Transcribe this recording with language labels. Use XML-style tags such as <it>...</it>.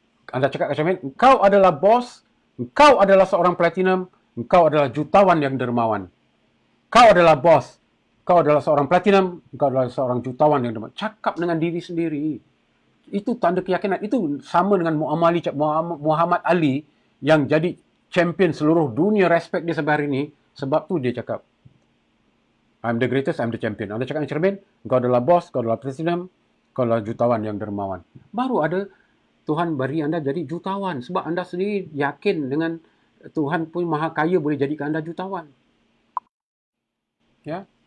<ms>Anda cakap kat cermin, engkau adalah bos, engkau adalah seorang platinum, engkau adalah jutawan yang dermawan. Kau adalah bos. Kau adalah seorang platinum, kau adalah seorang jutawan yang dermawan. Cakap dengan diri sendiri. Itu tanda keyakinan. Itu sama dengan Muhammad Ali yang jadi champion seluruh dunia, respect dia sampai hari ini. Sebab tu dia cakap,</ms> <en>I'm the greatest, I'm the champion.</en> <ms>Anda cakap dengan cermin, kau adalah bos, kau adalah platinum, kau adalah jutawan yang dermawan. Baru ada Tuhan beri anda jadi jutawan. Sebab anda sendiri yakin dengan Tuhan pun maha kaya boleh jadikan anda jutawan. Ya.</ms>